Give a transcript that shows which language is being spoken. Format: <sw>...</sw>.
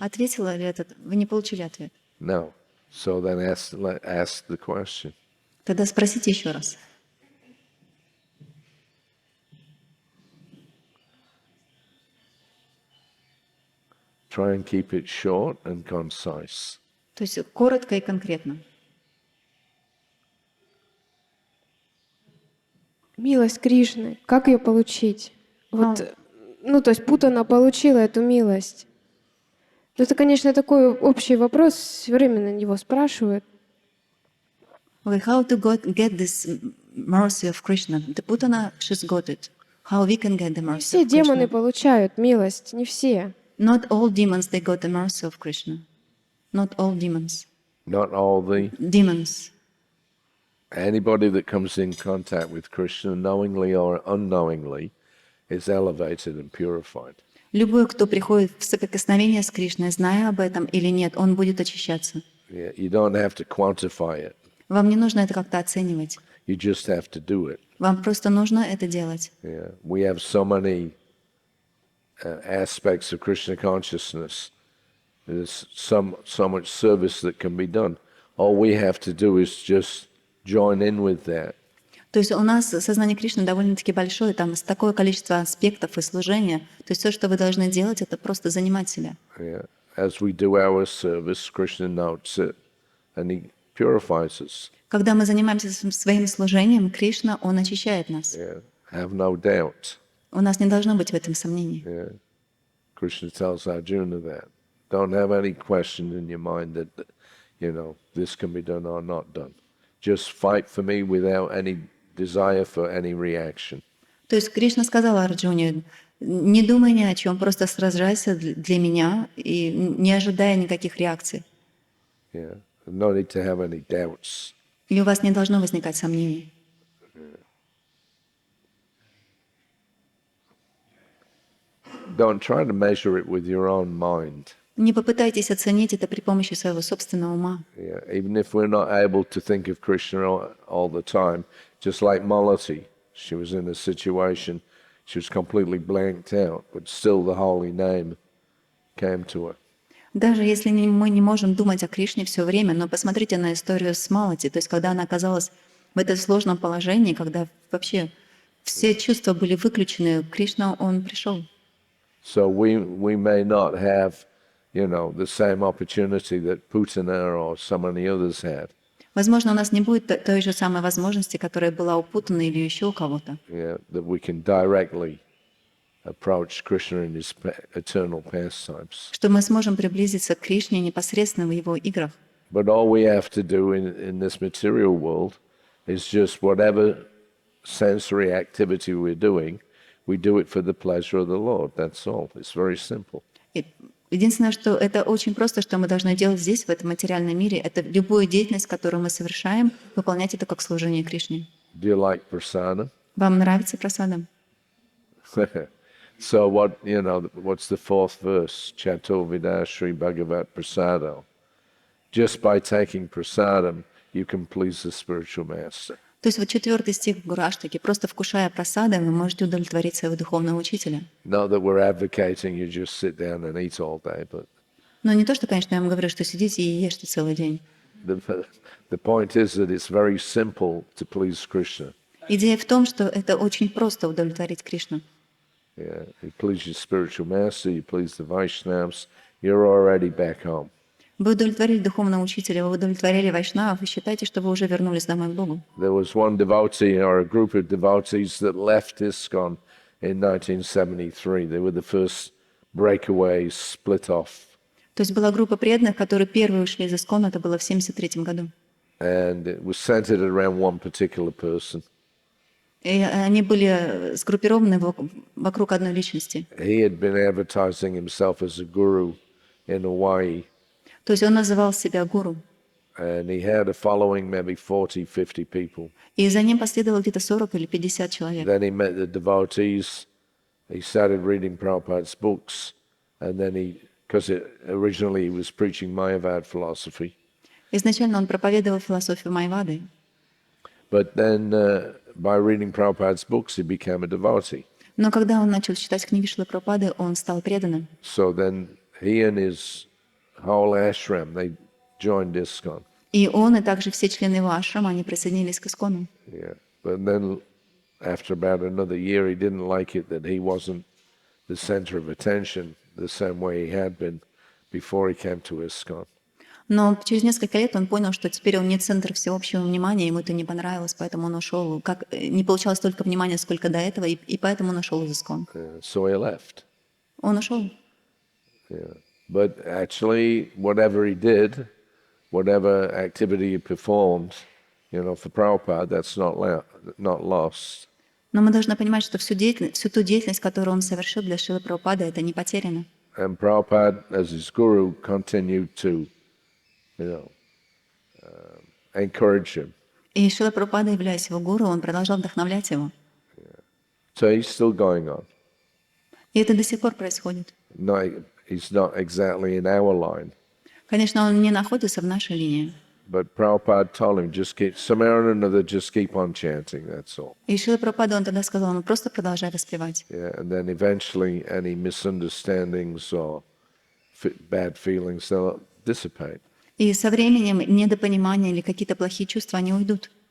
<ru>Ответила ли этот? Вы не получили ответ.</ru> <en>No. So then ask the question.</en> <ru>Тогда спросите еще раз.</ru> <en>Try and keep it short and concise.</en> <ru>То есть коротко и конкретно. Милость Кришны, как ее получить? Вот, то есть Путана получила эту милость. Это, конечно, такой общий вопрос, все время на него спрашивают.</ru> <en>Okay, how to get this mercy of Krishna? The Putana, she's got it. How we can get the</en> <ru>Не</ru> <en>mercy</en> <ru>все</ru> <en>of</en> <ru>демоны</ru> <en>Krishna?</en> <ru>получают милость, не все.</ru> <en>Not all demons, they got the mercy of Krishna. Not all demons. Not all the... Demons. Anybody that comes in contact with Krishna, knowingly or unknowingly, is elevated and purified.</en> <ru>Любой, кто приходит в соприкосновение с Кришной, зная об этом или нет, он будет очищаться.</ru> <en>Yeah, you don't have to quantify it.</en> <ru>Вам не нужно это как-то оценивать.</ru> <en>You just have to do it.</en> <ru>Вам просто нужно это делать.</ru> <en>Yeah. We have so many aspects of Krishna consciousness. There's so much service that can be done. All we have to do is just join in with that.</en> <ru>То есть у нас сознание Кришны довольно-таки большое, там такое количество аспектов и служения. То есть все, что вы должны делать, это просто занимать себя.</ru> <en>Yeah. As we do our service, Krishna notes it, and he purifies us.</en> <ru>Когда мы занимаемся своим служением, Кришна, Он очищает нас.</ru> <en>Yeah. Have no doubt.</en> <ru>У нас не должно быть в этом сомнений.</ru> <en>Yeah. Krishna tells Arjuna that. Don't have any question in your mind that, this can be done or not done. Just fight for me without any desire for any reaction.</en> <ru>То есть Кришна сказал Арджуне, не думай ни о чем, просто сражайся для меня и не ожидая никаких реакций.</ru> <en>Yeah. No need to have any doubts.</en> <ru>И у вас не должно возникать сомнений.</ru> <en>Don't try to measure it with your own mind.</en> <ru>Не попытайтесь оценить это при помощи своего собственного ума.</ru> <en>Yeah. Even if we're not able to think of Krishna all the time, just like Malati, she was in a situation, she was completely blanked out, but still the holy name came to her.</en> <ru>Даже если мы не можем думать о Кришне все время, но посмотрите на историю с Малати, то есть когда она оказалась В этом сложном положении, когда вообще все чувства были выключены, Кришна, Он пришел.</ru> <en>So we may not have, the same opportunity that Putana or so many others had.</en> <ru>Возможно, у нас не будет той же самой возможности, которая была у Путана или еще у кого-то.</ru> <en>Yeah, that we can directly approach Krishna in his eternal pastimes.</en> <ru>Что мы сможем приблизиться к Кришне непосредственно в Его играх.</ru> <en>But all we have to do in this material world is just whatever sensory activity we're doing, we do it for the pleasure of the Lord. That's all. It's very simple.</en> <ru>Единственное, что это очень просто, что мы должны делать здесь, в этом материальном мире, это любую деятельность, которую мы совершаем, выполнять это как служение Кришне.</ru> <en>Do you like prasada?</en> <ru>Вам нравится прасада?</ru> <en>So what's the fourth verse?</en> <sa>Chato vida Shri Bhagavat prasado.</sa> <en>Just by taking prasadam, you can please the spiritual master.</en> <ru>То есть вот 4 стих в Гураштаке. Просто вкушая прасады, вы можете удовлетворить своего духовного учителя.</ru> <en>Not that we're advocating you just sit down and eat all day, but</en> <ru>Но не то, что, конечно, я вам говорю, что сидите и ешьте целый день.</ru> <en>the point is that it's very simple to please Krishna.</en> <ru>Идея в том, что это очень просто удовлетворить Кришну.</ru> <en>Yeah, you please your spiritual master, you please the Vaishnavas, you're already back home.</en> <ru>Вы удовлетворили духовного учителя, вы удовлетворили вайшнавов, и считайте, что вы уже вернулись домой к Богу.</ru> <en>There was one devotee or a group of devotees that left ISKCON in 1973. They were the first breakaways, split off.</en> <ru>То есть была группа преданных, которые первые ушли из ИСККОН, это было в 1973 году.</ru> <en>And it was centered around one particular person.</en> <ru>И они были сгруппированы вокруг одной личности.</ru> <en>He had been advertising himself as a guru in Hawaii.</en> <ru>То есть он называл себя гуру.</ru> <en>And he had a following, maybe 40, 50 people.</en> <ru>И за ним последовало где-то 40 или 50 человек.</ru> <en>Then he met the devotees. He started reading Prabhupada's books. And then because originally he was preaching Mayavad philosophy.</en> <ru>Изначально он проповедовал философию Майвады.</ru> <en>But then by reading Prabhupada's books, he became a devotee.</en> <ru>Но когда он начал читать книги Шрилы Прабхупады, он стал преданным.</ru> <en>So then he and his whole ashram, they joined ISKCON.</en> <ru>И он, и также все члены его ашрама, они присоединились к ИСККОНу.</ru> <en>Yeah. But then after about another year, he didn't like it that he wasn't the center of attention the same way he had been before he came to ISKCON.</en> <ru>Но через несколько лет он понял, что теперь он не центр всеобщего внимания, ему это не понравилось, поэтому он ушел. Не получалось столько внимания, сколько до этого, и поэтому он ушел из ИСККОН.</ru> <en>So he left.</en> <ru>Он ушел.</ru> <en>Yeah. But actually, whatever he did, whatever activity he performed, for Prabhupada, that's not lost.</en> <ru>Но мы должны понимать, что всю ту деятельность, которую он совершил для Шрилы Прабхупады, это не потеряно.</ru> <en>And Prabhupada, as his guru, continued to, encourage him.</en> <ru>И Шрила Прабхупада, являясь его гуру, он продолжал вдохновлять его.</ru> <en>So he's still going on.</en> <ru>И это до сих пор происходит.</ru> <en>No, he's not exactly in our line.</en> <ru>Конечно, он не находится в нашей линии.</ru> <en>But Prabhupada told him, somehow or another, just keep on chanting, that's all.</en> <ru>И Шрила Прабхупада, он тогда сказал, ну просто продолжай воспевать.</ru> <en>Yeah, and then eventually any misunderstandings or bad feelings, they'll dissipate.</en> <ru>И со временем недопонимание или какие-то плохие чувства, они уйдут.</ru>